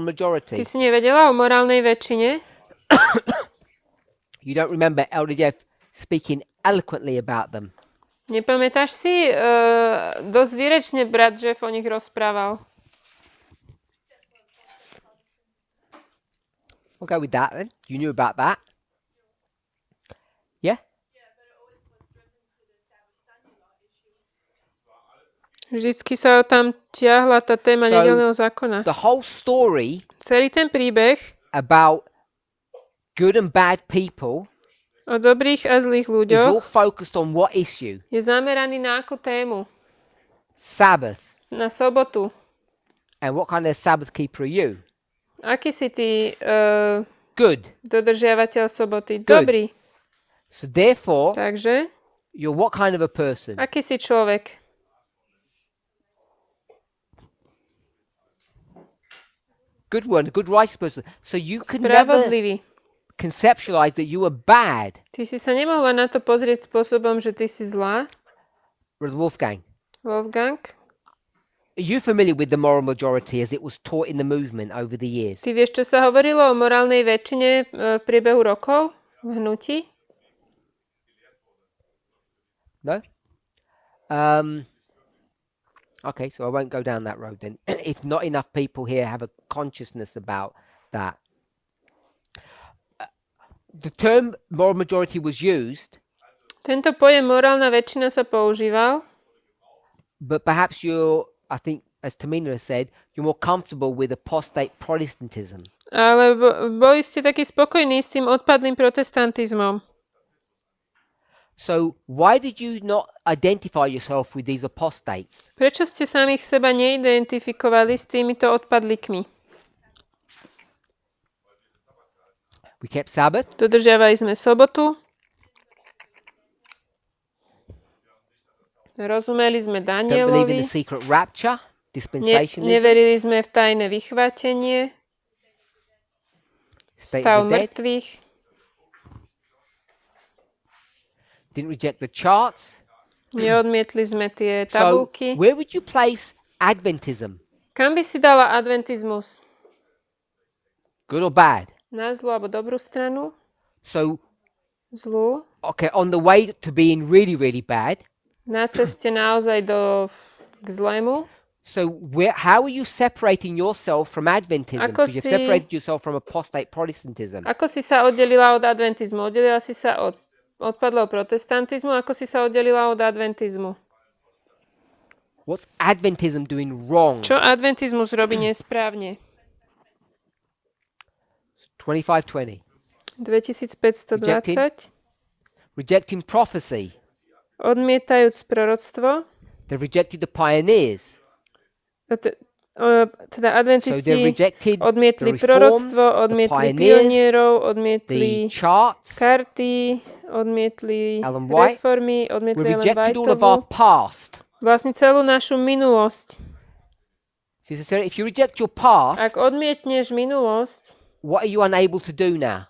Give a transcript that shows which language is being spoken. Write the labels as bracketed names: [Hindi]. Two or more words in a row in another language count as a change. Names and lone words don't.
[Slovak] Ty [English] majority? [Slovak] si nevedela o morálnej väčšine? [English] You don't remember Elder Jeff speaking eloquently about them. [Slovak] Nepamätáš si? Dosť výrečne brat Jeff o nich rozprával. [English] We'll go with that then. You knew about that. Yeah? [Slovak] Vždycky sa tam tiahla tá téma [English] So, [Slovak] nedeľného zákona. [English] The whole story [Slovak] Celý ten príbeh [English] about good and bad people [Slovak] o dobrých a zlých [English] is all [Slovak] ľuďoch [English] focused on what issue? [Slovak] je zameraný na akú tému? [English] Sabbath. [Slovak] Na sobotu. [English] And what kind of Sabbath keeper are you? [Slovak] Aký si ty [English] Good. [Slovak] dodržiavateľ soboty? [English] Good. [Slovak] Dobrý. [English] So therefore, [Slovak] Takže, [English] you're what kind of a person? [Slovak] aký si človek? [English] Good one, a good righteous person. So you can never [Slovak] Spravodlivý. [English] conceptualize that you are bad. [Slovak] Ty si sa nemohla na to pozrieť spôsobom, že ty si zlá. [English] Brother Wolfgang, [Slovak] Wolfgang, [English] are you familiar with the moral majority as it was taught in the movement over the years? [Slovak] ty vieš, čo sa hovorilo o morálnej väčšine v priebehu rokov v hnutí? [English] No? Okay, so I won't go down that road then. If not enough people here have a consciousness about that. The term moral majority was used, [Slovak] Tento pojem morálna väčšina sa používal, [English] but perhaps you're, I think, as Tamina has said, you're more comfortable with apostate Protestantism. [Slovak] ale boli ste takí spokojní s tým odpadlým protestantizmom. [English] So why did you not identify yourself with these apostates? [Slovak] Prečo ste samých seba neidentifikovali s týmito odpadlíkmi? [English] We kept Sabbath. [Slovak] Dodržiavali sme sobotu. Rozumeli sme [English] Don't believe in [Slovak] Danielovi. [English] the secret rapture, dispensationalism, [Slovak] Neverili sme v tajné vychvátenie, [English] state [Slovak] stav [English] of the dead. [Slovak] mŕtvych. [English] Didn't reject the charts. [Slovak] Neodmietli sme tie [English] So [Slovak] tabulky. [English] where would you place Adventism? [Slovak] Kam by si dala adventizmus? [English] Good or bad? [Slovak] Na zlú alebo dobrú stranu? [English] So, [Slovak] Zlú. [English] okay, on the way to being really, really bad. [Slovak] Na ceste naozaj k zlému. [English] So how are you separating yourself from Adventism? [Slovak] Ako [English] Because you've [Slovak] si- [English] separated yourself from apostate Protestantism. [Slovak] Ako si sa oddelila od adventizmu? Oddelila si sa od odpadlého protestantizmu? Ako si sa oddelila od adventizmu? [English] What's Adventism doing wrong? [Slovak] Čo adventizmus robí nesprávne? [English] 2520. [Slovak] 2520. [English] Rejecting prophecy. [Slovak] Odmietajúc proroctvo. [English] They've rejected the pioneers. [Slovak] Teda [English] So [Slovak] adventisti [English] they've rejected [Slovak] odmietli [English] the reforms, [Slovak] proroctvo, [English] the [Slovak] odmietli [English] pioneers, [Slovak] pionierov, [English] the [Slovak] odmietli [English] charts. [Slovak] karty, odmietli [English] Ellen White. [Slovak] reformy, [English] We've [Slovak] odmietli Ellen [English] rejected all of our [Slovak] Whiteovu. [English] past. [Slovak] Vlastne celú našu minulosť. [English] So if you reject your past, [Slovak] Ak odmietneš minulosť, [English] what are you unable to do now?